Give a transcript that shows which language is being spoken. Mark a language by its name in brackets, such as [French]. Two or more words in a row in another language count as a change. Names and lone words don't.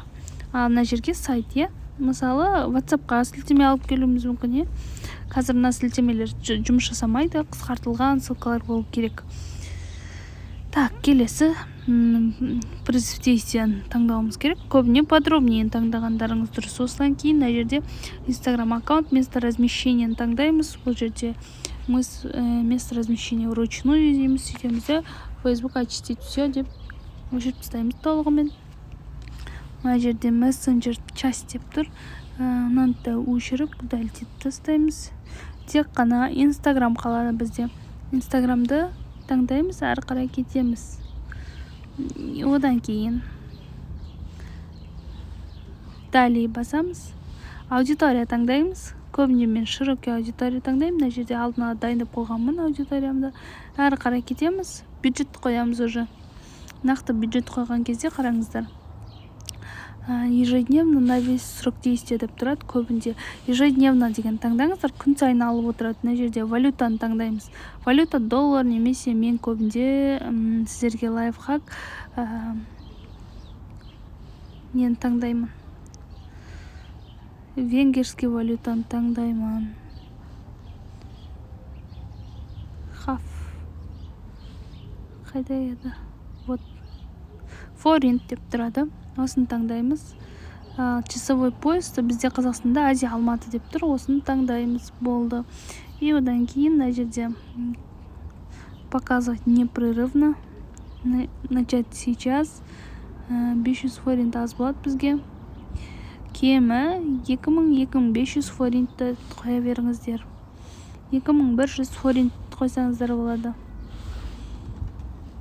[Kazakh] Ал мына жерге сайт, мысалы, WhatsApp-қа сілтеме алып келуіміз мүмкін, Қазір мына сілтемелер жұмыс жасамайды, қысқартылған ссылкалар болу керек. Так, келесі [Russian] призыв действияны [Kazakh] таңдауымыз керек. Көбіне подробнее таңдағандарыңыз дұрыс. Осыдан кейін мына жерде Instagram аккаунт [Russian] место размещения [Kazakh] таңдаймыз. Бұл жерде [Russian] место размещения вручную [Kazakh] дейміз, сөйтеміз, Facebook [Russian] очистить все [Kazakh] деп өшіріп тастаймыз толығымен. Мына жерде [Russian] мессенджер часть [Kazakh] деп тұр. Мынаны өшіріп удалить тастаймыз. Тек қана Instagram қалады бізде. Instagram'ды таңдаймыз, әрі қарай кетеміз. Одан кейін далее басамыз. Аудитория таңдаймыз. Көбіне мен [Russian] широкий аудитория [Kazakh] таңдаймын. Мына жерде алдын ала дайындап қойғанмын аудиториямды. Әрі қарай кетеміз. Бюджет қоямыз уже. Нақты бюджет қойған кезде қараңыздар. [Russian] Ежедневно на весь срок действия деп тұрады. [Kazakh] Көбінде ежедневно деген таңдаңыздар, күн сайын алып отырады. Мына жерде валютаны таңдаймыз. Валюта доллар немесе мен көбінде сіздерге лайфхак нені таңдаймын. Венгерский валютаны таңдаймын. Хаф. Қайда еді? Вот. Форинт деп тұрады. Осыны таңдаймыз. [Russian] Часовой пояс [Kazakh] бізде Қазақстанда Азия Алматы деп тұр. Осыны таңдаймыз. Болды. И одан кейін мына жерде [Russian] показывать непрерывно. Начать сейчас. [Kazakh] 500 форинт аз болады бізге. Кемі 2000-2500 форинтті қоя беріңіздер. 2100 форинт қойсаңыздар болады.